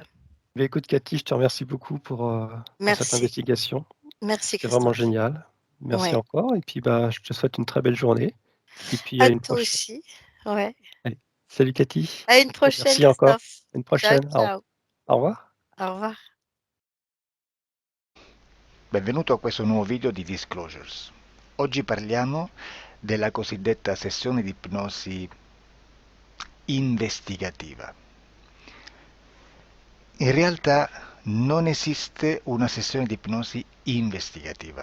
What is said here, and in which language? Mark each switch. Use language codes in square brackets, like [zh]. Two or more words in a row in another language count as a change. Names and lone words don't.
[fr] Bah, écoute Cathy, je te remercie beaucoup pour cette Merci. investigation. Merci C'était vraiment Christophe. génial. Merci Ouais. encore et puis, bah, je te souhaite une très belle journée et puis à À une toi prochaine. aussi. Ouais. Allez, salut Cathy À une et prochaine merci encore. Christophe. À une Ciao, prochaine. ciao. Au revoir. Au revoir. [it] Benvenuto a questo nuovo video di Disclosures. Oggi parliamo della cosiddetta sessione di ipnosi investigativa. In realtà non esiste una sessione di ipnosi investigativa.